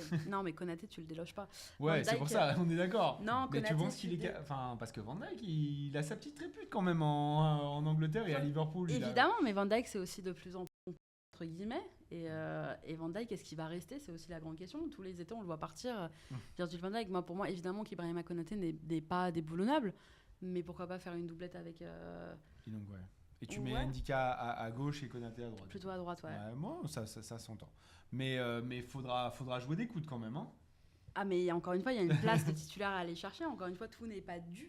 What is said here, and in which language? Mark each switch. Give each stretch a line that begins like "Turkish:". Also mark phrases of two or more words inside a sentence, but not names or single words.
French: Non, mais Konaté, tu le déloges pas. Ouais, Van c'est Dijk, pour ça, on est d'accord. Non, mais Konaté, tu penses qu'il est... Enfin, parce que Van Dijk, il a sa petite répute quand même en Angleterre et à Liverpool. Évidemment, mais Van Dijk, c'est aussi de plus en plus entre guillemets. Et Van Dijk, est-ce qu'il va rester? C'est aussi la grande question. Tous les étés, on le voit partir. Virgil van Dijk, pour moi, évidemment qu'Ibrahima Konaté n'est pas déboulonnable. Mais pourquoi pas faire une doublette avec... Donc, ouais. Et tu mets Ndika à gauche et Konaté à droite. Plutôt à droite, ouais. Moi, ça s'entend. Mais faudra jouer des coudes quand même. Hein. Ah, mais encore une fois, il y a une place de titulaire à aller chercher. Encore une fois, tout n'est pas dû.